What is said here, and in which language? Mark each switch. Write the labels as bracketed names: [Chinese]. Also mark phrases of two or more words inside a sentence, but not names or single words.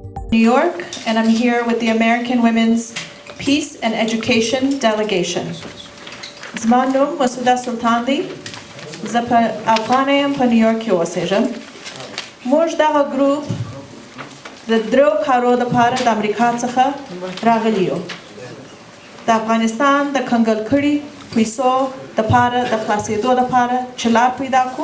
[English] New York, and I'm here with the American Women's Peace and Education Delegation. [Pashto] زما نوم مسعوده سلطانی زه په افغانه یم په نیویورک کې اوسېږم. موږ دغه ګروپ د درو کارو دپاره د امریکا څخه راغلي یو. د افغانستان د کنګل کړي پیسو دپاره د خلاصېدو دپاره چې لار پیدا کړو.